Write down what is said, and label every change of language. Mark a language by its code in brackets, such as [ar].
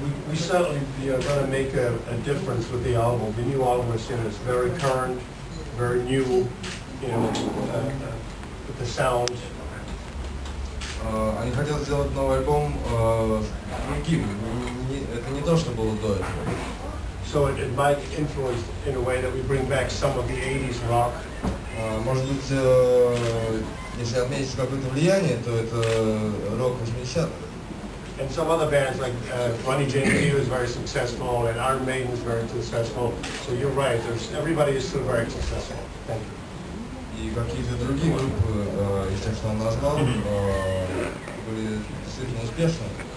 [en] We certainly are going to make a difference with the album. The new album is very current, very new, with the sound. [ru] Они хотят сделать новый альбом другим. Это не то, что было до этого. [en] So it might influence in a way that we bring back some of the 80s rock. [ru] Может быть, если отметить какое-то влияние, то это рок 80-х. [en] And some other bands like Ronnie James Dio is very successful, and Iron Maiden is very successful. So you're right. Everybody is still very successful. Thank you. [ru] И какие-то другие группы, из тех, что он назвал, были действительно успешны.